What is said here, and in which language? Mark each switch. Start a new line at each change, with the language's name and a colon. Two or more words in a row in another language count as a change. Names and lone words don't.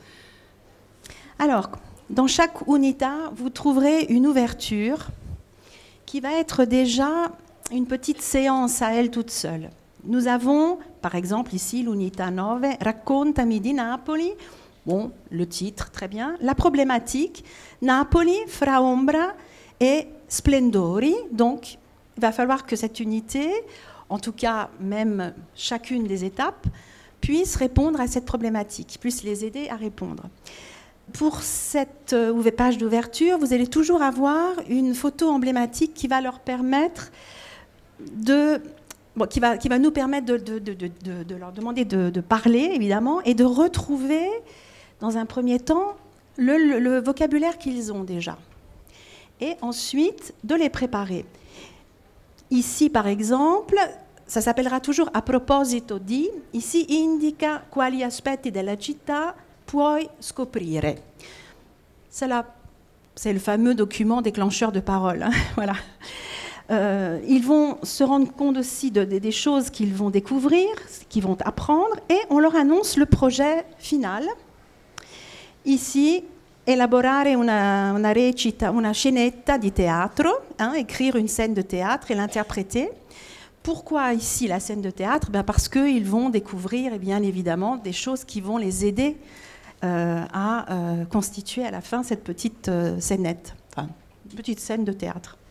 French: Alors, dans chaque unità, vous trouverez une ouverture qui va être déjà une petite séance à elle toute seule. Nous avons, par exemple, ici, l'unità 9, Raccontami di Napoli. Bon, le titre, très bien. La problématique, Napoli, fra ombra et splendori. Donc, il va falloir que cette unité, en tout cas, même chacune des étapes, puisse répondre à cette problématique, puisse les aider à répondre. Pour cette page d'ouverture, vous allez toujours avoir une photo emblématique qui va leur permettre qui va nous permettre de leur demander de parler, évidemment, et de retrouver, dans un premier temps, le vocabulaire qu'ils ont déjà. Et ensuite, de les préparer. Ici, par exemple, ça s'appellera toujours
Italian: a proposito di,
French: ici
Italian: indica quali aspetti della città puoi scoprire.
French: C'est le fameux document déclencheur de parole. Hein, voilà. Ils vont se rendre compte aussi des choses qu'ils vont découvrir, qu'ils vont apprendre, et on leur annonce le projet final. Ici,
Italian: elaborare una scenetta di teatro,
French: hein, écrire une scène de théâtre et l'interpréter. Pourquoi ici la scène de théâtre? Parce qu'ils vont découvrir, et bien évidemment, des choses qui vont les aider à constituer à la fin cette petite scénette, enfin, une petite scène de théâtre.